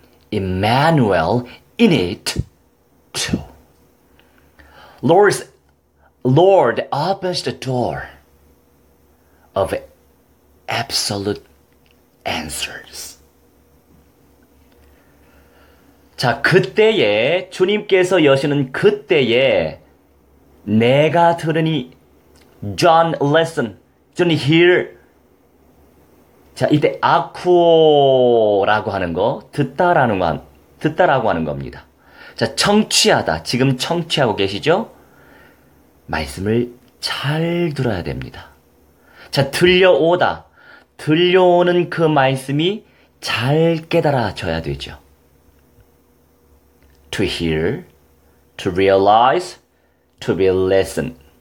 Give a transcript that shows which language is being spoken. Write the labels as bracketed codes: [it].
[en] Emmanuel in it too. Lord opens the door of absolute answers. [ko] 자, 그때에 주님께서 여시는 그때에 내가 들으니 [en] John listen, John hear. [ko] 자, 이때 아쿠오라고 하는 거 듣다라고 하는 겁니다. 자, 청취하다. 지금 청취하고 계시죠? 말씀을 잘 들어야 됩니다. 자, 들려오다. 들려오는 그 말씀이 잘 깨달아져야 되죠. [en] To hear, to realize, to be listened.